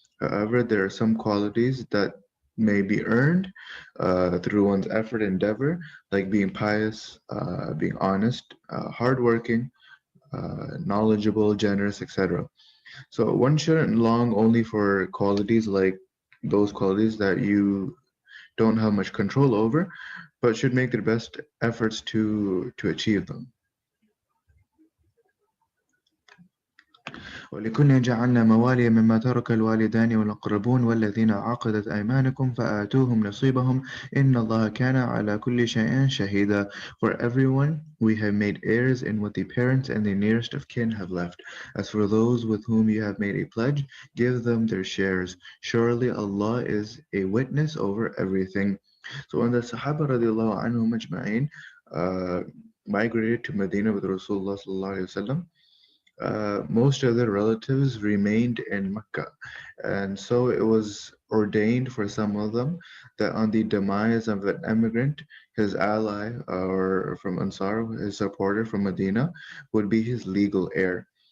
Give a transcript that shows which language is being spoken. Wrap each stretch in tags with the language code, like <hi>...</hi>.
<en>However, there are some qualities that may be earned through one's effort and endeavor, like being pious, being honest, hardworking, knowledgeable, generous, etc. So one shouldn't long only for qualities like those qualities that you don't have much control over, but should make their best efforts to achieve them.</en> <ar>ولكل جعلنا موالي مما ترك الوالدان والأقربون والذين عقدت أيمانكم فآتوهم نصيبهم إن الله كان على كل شيء شهيدا.</ar> <en>For everyone we have made heirs in what the parents and the nearest of kin have left. As for those with whom you have made a pledge, give them their shares. Surely Allah is a witness over everything. So when the Sahaba radiallahu anhum ajma'in migrated to Medina with Rasulullah sallallahu alayhi wa sallam, most of their relatives remained in Mecca, and so it was ordained for some of them that on the demise of an immigrant, his ally or from Ansar, his supporter from Medina, would be his legal heir.</en>